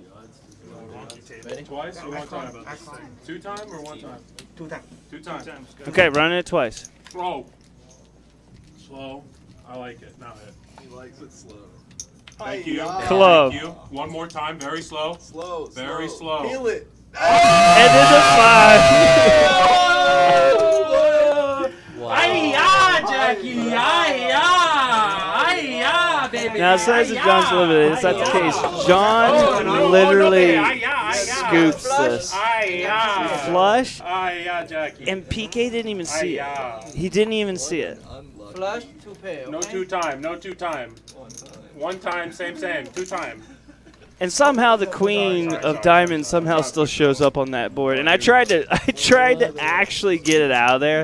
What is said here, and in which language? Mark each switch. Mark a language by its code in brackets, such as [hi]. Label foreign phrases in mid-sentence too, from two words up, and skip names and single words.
[en] Ready? Twice or one time? 2 time or 1 time? 2 times. 2 times. Okay, running it twice. Slow. Slow. I like it. Now hit. He likes it slow. Thank you. Club. Thank you. One more time. Very slow. Slow. Very slow. Feel it. And there's a 5. Aye-ya, Jackie. Aye-ya. Aye-ya, baby. Now, it says that John's limited. It's not the case. John literally scoops this. Flush. Aye-ya, Jackie. And PK didn't even see it. Aye-ya. He didn't even see it. Flush, 2 pair. No 2 time. No 2 time. 1 time. Same. 2 time. And somehow the queen of diamonds somehow still shows up on that board. And I tried to actually get it out of there.